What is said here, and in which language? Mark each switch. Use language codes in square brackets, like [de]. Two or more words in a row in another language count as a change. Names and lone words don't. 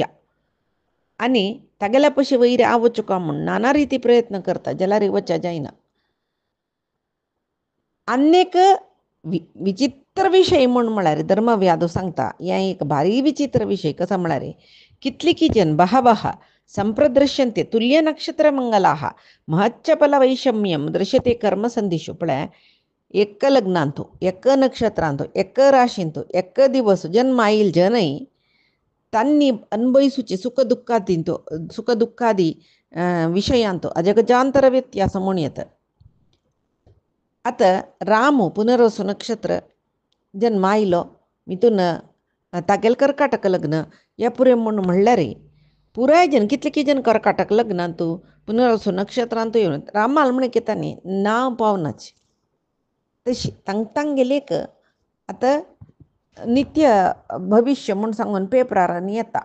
[kok] आनी तागेल्या पशी वयर हांव वचुका म्हूण नाना रिती प्रयत्न करता जाल्यार वचा जायना. आनीक विचित्र विशय म्हळ्यार धर्मव्यादू सांगता हें एक भारी विचित्र विशय कसो म्हळ्यार कितलीं जन [sa] बहवः संप्रदृश्यन्ते तुल्य नक्षत्र मंगलाः महच्चफलवैषम्यं दृश्यते कर्मसंधिषु. [kok] पळय एक लग्नांतू एक नक्षत्रांतू एक राशींतू एक दिवस जन्म आयिल्ले जनय तांणी अनुभविसूचे सुख दुःखादी विशयांतू अजगजांतर व्यत्यास म्हूण येता. आतां राम पुनर्वसू नक्षत्र जन्म आयलो हितून तागेलें कर्काटक लग्न हें पुरें म्हणल्यार पुराय जन कितले जन कर्काटक लग्नांतू पुनर्वसू नक्षत्रांतू येवन रामाल म्हण कितांनी नांव पावनाची. तशी तांगेलेक आतां नित्य भविश्य म्हूण सांगून पेपरार येता.